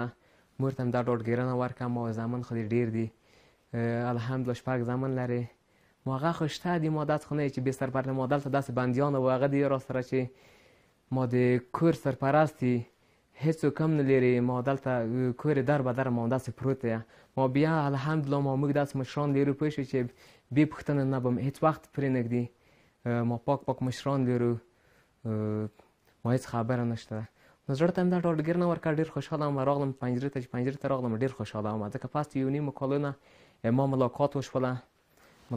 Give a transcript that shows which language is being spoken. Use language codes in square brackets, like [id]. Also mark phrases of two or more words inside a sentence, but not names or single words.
[ps] مور ته مې دا ډاډګیرنه ورکړه ما زامن خو دې ډېر دي، الحمدلله 6 زامن لرې. ما هغه خو شته دي، ما داسې خو نه یې چې بې سرپرسته. ما دلته داسې بندیان و هغه دي را سره چې ما د کور سرپرست دي، هېڅوک هم نه لري. ما دلته کور در به در ما داسې پروت دی. ما بیا الحمدلله موږ داسې مشران لرو پوه شوې چې بې پوښتنه نه به هېڅ وخت پرې نه ږدي. ما پاک مشران لرو، ما هېڅ خبره نشته. نو زړه ته مې دا ډاډګیرنه ورکړه. ډېر خوشحاله وم. راغلم پنجرې ته، چې پنجرې ته راغلم ډېر خوشحاله وم ځکه پس د یو نیمو کالو نه ما ملاقات وشوله.